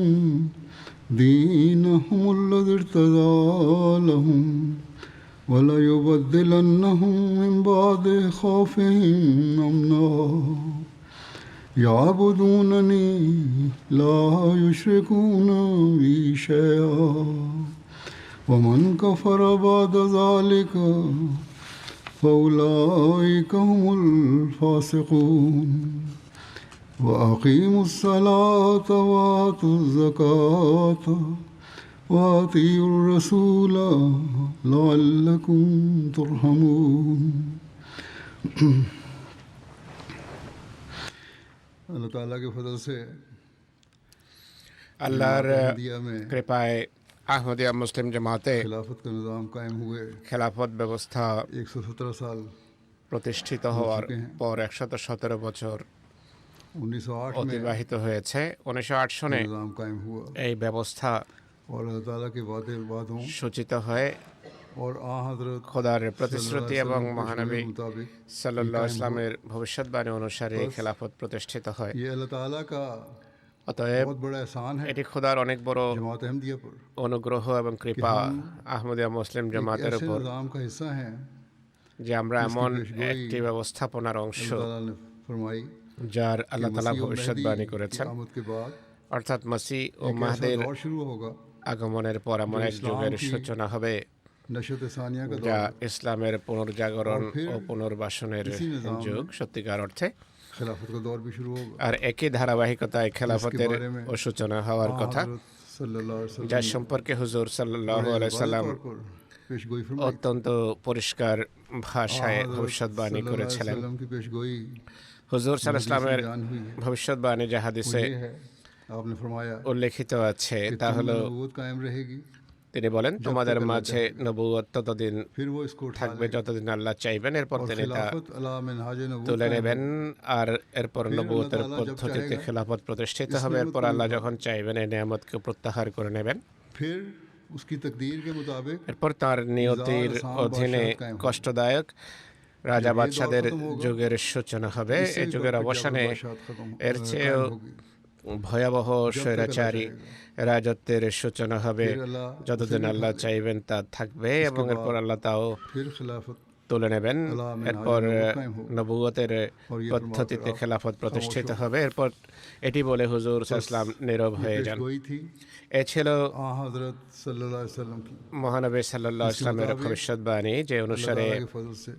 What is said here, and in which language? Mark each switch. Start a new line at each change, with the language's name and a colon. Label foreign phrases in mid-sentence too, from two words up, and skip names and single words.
Arabic: دينهم الذي ارتضى لهم ولا يبدلنهم من بعد خوفهم أمنا يعبدونني لا يشركون بي شيئا ومن كفر بعد ذلك فأولئك هم الفاسقون. وأقيموا الصلاة وآتوا الزكاة وأطيعوا الرسول لعلكم ترحمون.
Urdu: اللہ تعالیٰ کے فضل سے
Bangla: আল্লাহর
Urdu: احمدیہ میں
Bangla: কৃপায় আহমদিয়া মুসলিম জামাতে
Urdu: خلافت کا نظام قائم ہوئے
Bangla: খেলাফত ব্যবস্থা
Urdu: 117 سال
Bangla: প্রতিষ্ঠিত হওয়ার পর 117 বছর
Urdu: 1908 میں
Bangla: অতিবাহিত হয়েছে। 1908 সনে
Urdu: نظام قائم ہوا
Bangla: এই ব্যবস্থা
Urdu: اور اللہ تعالیٰ کے وعدوں
Bangla: সূচিত হয়
Urdu: اور حضرت
Bangla: খোদার প্রতিশ্রুতি এবং মহানবী
Urdu: مطابق
Arabic: صلى الله عليه وسلم
Bangla: ভবিষ্যৎবাণী অনুসারে খেলাফত প্রতিষ্ঠিত হয়।
Urdu: یہ اللہ تعالیٰ کا
Bangla: অতএব
Urdu: بہت بڑا احسان ہے
Bangla: এটি খোদার অনেক বড়
Urdu: جماعت احمدیہ پر
Bangla: অনুগ্রহ এবং কৃপা আহমদিয়া মুসলিম জামাতের
Urdu: ایسے
Bangla: উপর
Urdu: نظام کا حصہ ہیں
Bangla: যে আমরা এমন একটি ব্যবস্থাপনার অংশ
Urdu: اللہ تعالیٰ نے فرمائی
Bangla: যার
Urdu: کہ
Bangla: আল্লাহ তাআলা
Urdu: مسیح و
Bangla: ভবিষ্যৎবাণী
Urdu: مہدی کی
Bangla: করেছেন,
Urdu: آمد کے بعد
Bangla: অর্থাৎ মসিহ ও
Urdu: ایک ایسا
Bangla: মাহদির
Urdu: دور شروع ہوگا
Bangla: আগমনের পর এমন এক যুগের সূচনা হবে
Urdu: نشأت ثانیہ کا
Bangla: যা
Urdu: دور
Bangla: ইসলামের পুনর্জাগরণ ও পুনর্বাসনের যুগ সত্যিকার অর্থে।
Urdu: خلافت کا دور بھی شروع ہوگا
Bangla: আর একই ধারাবাহিকতায় খেলাফতের ও সূচনা হওয়ার কথা,
Urdu: حضرت
Arabic: صلی اللہ علیہ وسلم
Bangla: যার সম্পর্কে হুজুর
Arabic: صلى الله عليه سلم
Urdu: پیش گوئی فرمائی
Bangla: অত্যন্ত পরিষ্কার ভাষায় ভবিষ্যৎবাণী করেছিলেন।
Urdu: وسلم کی پیش گوئی
Bangla: হুজুর
Arabic: صلى الله عليه سلم
Bangla: ভবিষ্যৎবাণী যে হাদিসে
Urdu: یہ ہے آپ نے فرمایا
Bangla: উল্লেখিত আছে তা
Urdu: کہ
Bangla: হলো,
Urdu: نبوت قائم رہے گی
Bangla: তিনি বলেন, তোমাদের মাঝে নবুয়ত ততদিন
Urdu: پھر وہ اس کو اٹھا
Bangla: থাকবে যতদিন আল্লাহ চাইবেন, এরপর
Urdu: اور
Bangla: তিনি তা
Urdu: خلافت علی منہاج نبوت
Bangla: তুলে
Urdu: قائم
Bangla: নেবেন আর এরপর নবুয়তের
Urdu: اللہ تعالیٰ جب
Bangla: পদ্ধতিতে
Urdu: চাহেগা,
Bangla: খেলাফত প্রতিষ্ঠিত হবে। এরপর আল্লাহ যখন চাইবেন এই নিয়ামতকে প্রত্যাহার করে নেবেন। پھر اس کی تقدیر کے مطابق এরপর তার নিয়তির অধীনে কষ্টদায়ক রাজা বাদশাদের যুগের সূচনা হবে। এই যুগের অবসানে এর চেয়েও ভয়াবহ স্বৈরাচারী রাজত্বের সূচনা হবে। যতদিন আল্লাহ চাইবেন তা থাকবে এবং এরপর আল্লাহ তাও
Urdu: پھر خلافت
Bangla: তুলে নেবেন। এরপর নবুয়তের পদ্ধতিতে খেলাফত প্রতিষ্ঠিত হবে। এরপর এটি বলে হুজুর
Arabic: صلى الله عليه وسلم
Bangla: নীরব হয়ে যান।
Urdu: گوئی تھی
Bangla: এ ছিল
Urdu: حضرت
Arabic: صلی اللہ علیہ وسلم
Urdu: کی
Bangla: মহানবী
Arabic: صلى الله عليه وسلم
Bangla: ভবিষ্যৎবাণী, যে অনুসারে
Urdu: اللہ کے فضل سے